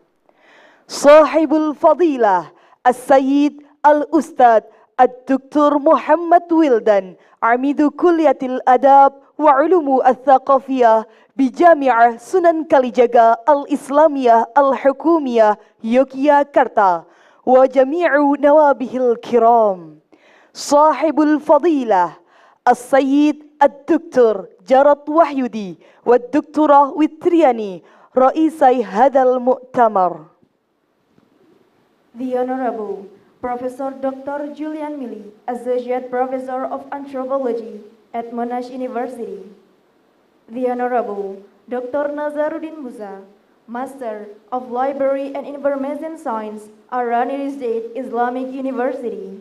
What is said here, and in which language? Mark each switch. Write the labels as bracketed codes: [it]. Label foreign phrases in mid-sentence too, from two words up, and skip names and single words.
[ar] صاحب الفضيلة السيد الأستاذ الدكتور Muhammad Wildan عميد كلية الآداب و العلوم الثقافية بجامعة Sunan Kalijaga الإسلامية الحكومية Yogyakarta و جميع نوابه الكرام. صاحب الفضيلة السيد الدكتور Jarad Wahyudi و الدكتورة Witriani رئيسة هذا المؤتمر. [en] The Honorable Professor Dr. Julian Mili, Associate Professor of Anthropology at Monash University. The Honorable Dr. Nazaruddin Musa, Master of Library and Information Science, Arani State Islamic University.